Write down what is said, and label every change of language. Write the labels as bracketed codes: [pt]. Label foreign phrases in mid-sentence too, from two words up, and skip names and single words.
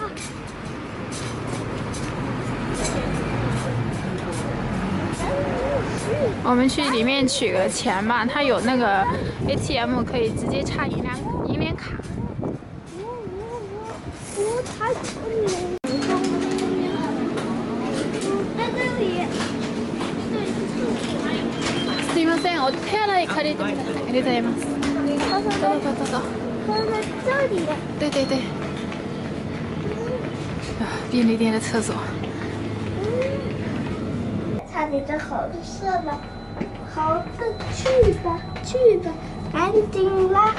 [zh] 我们去里面取个钱吧，它有那个 ATM 可以直接插银联卡。我太聪明了。在这里。 [ja] すいません、お手洗い借りてください。ありがとうございます。 [zh] 走。放在这里。对。便利店的厕所。差点就好的事了。好的，去吧，赶紧啦！